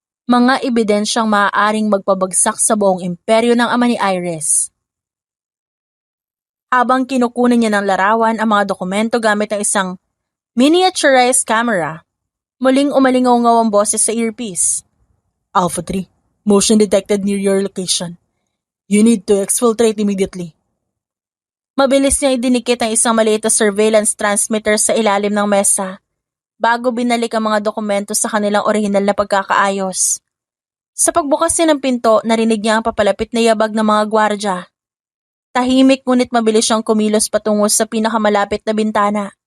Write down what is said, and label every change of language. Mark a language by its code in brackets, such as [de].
[tl] Mga ebidensyang maaaring magpabagsak sa buong imperyo ng ama ni Iris. Habang kinukunan niya ng larawan ang mga dokumento gamit ang isang miniaturized camera, muling umalingaw-ngaw ang boses sa earpiece. [en] Alpha 3, motion detected near your location. You need to exfiltrate immediately. [tl] Mabilis niya idinikit ang isang maliit na surveillance transmitter sa ilalim ng mesa bago binalik ang mga dokumento sa kanilang orihinal na pagkakaayos. Sa pagbukas niya ng pinto, narinig niya ang papalapit na yabag ng mga gwardya. Tahimik ngunit mabilis siyang kumilos patungo sa pinakamalapit na bintana.